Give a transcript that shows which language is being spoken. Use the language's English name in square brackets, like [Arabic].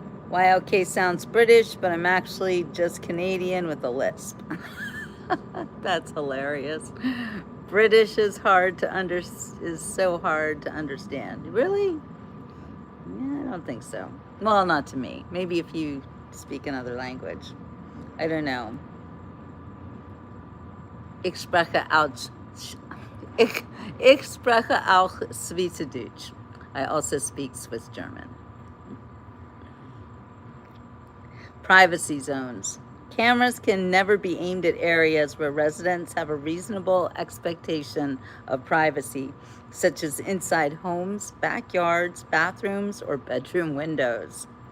[English] YLK sounds British, but I'm actually just Canadian with a lisp. That's hilarious. British is so hard to understand. Really? Yeah, I don't think so. Well, not to me. Maybe if you speak another language. I don't know. [German] Ich spreche auch Schweizerdeutsch. [English] I also speak Swiss German. Privacy zones. Cameras can never be aimed at areas where residents have a reasonable expectation of privacy, such as inside homes, backyards, bathrooms, or bedroom windows.